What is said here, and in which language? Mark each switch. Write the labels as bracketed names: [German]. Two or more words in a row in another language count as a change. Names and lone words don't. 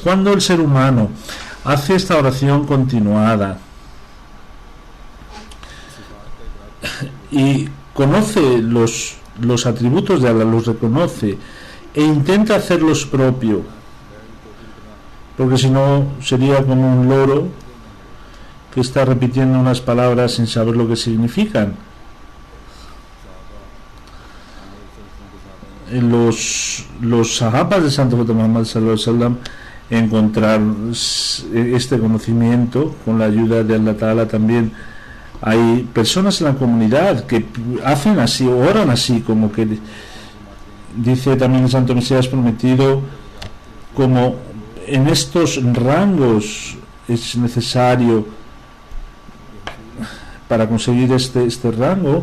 [Spanish] Cuando el ser humano hace esta oración continuada y conoce los atributos de Allah, los reconoce e intenta hacerlos propio, porque si no sería como un loro que está repitiendo unas palabras sin saber lo que significan. Los sahabas de Santo Muhammad [Arabic] صلى الله عليه وسلم [Spanish] encontraron este conocimiento con la ayuda de [Arabic] الله تعالى. [Spanish] También hay personas en la comunidad que hacen así, oran así, como que dice también el Santo Mesías prometido, como en estos rangos es necesario para conseguir este rango.